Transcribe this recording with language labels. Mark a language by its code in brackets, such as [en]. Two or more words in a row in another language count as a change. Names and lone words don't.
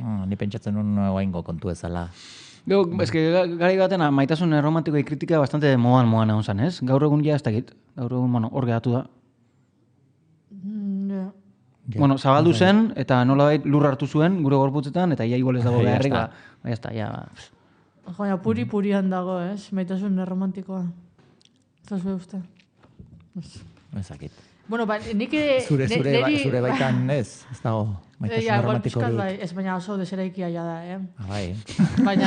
[eu] Ni pentsatzen nun oaingo kontu ezala. Gero, eske garai baten maitasun erromantikoa kritika bastante modan egon zen, ez? Gaur egun ja ez dakit. Gaur egun, bueno, hor geratu da. Ja. Ja. Bueno, zabaldu zen, eta nolabait lur hartu zuen, gure gorputzetan, eta ia igual ez dago Ja beharrik, [es] está. ba, ya está, [eu] ja. Baina puri-purian dago, ez? Maitasun erromantikoa. Ez da uste. Ezakit. Bueno, ba, nik... Zure baitan ez dago maitasun igual romantiko pixkat hori. bai, ez baina oso deseraikia ja da, Bai. Baina,